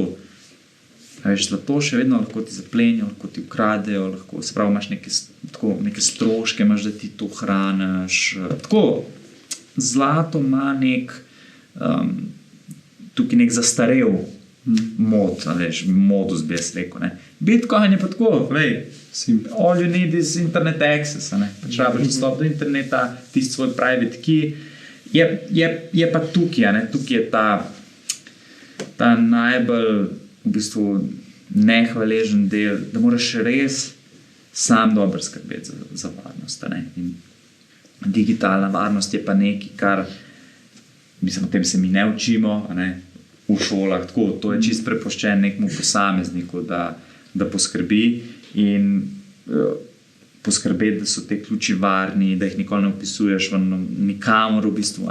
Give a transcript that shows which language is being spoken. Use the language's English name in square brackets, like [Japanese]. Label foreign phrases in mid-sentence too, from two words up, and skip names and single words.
[Slovenian] Veš, zlato še vedno lahko ti zaplenijo, lahko ti ukradejo, lahko, se pravi, imaš neke stroške, imaš, da ti to hraniš. Tako, zlato ima tukaj nek zastarel modus, bi jaz rekel. Ne. Bitcoin je pa tako, [English] all you need is internet access. [Slovenian] Pač rabiš dostop do interneta, tisti svoj [English] private key. [Slovenian] Je pa tukaj, tukaj je ta najbolj v bistvu nehvaležen del, da moraš res sam dobro skrbeti za varnost. In digitalna varnost je pa nekaj, kar mislim, o tem se mi ne učimo, v šolah, tako, to je čisto prepuščen nekemu posamezniku, da poskrbi in poskrbeti, da so te ključi varni, da jih nikoli ne vpisuješ nikamor v bistvu.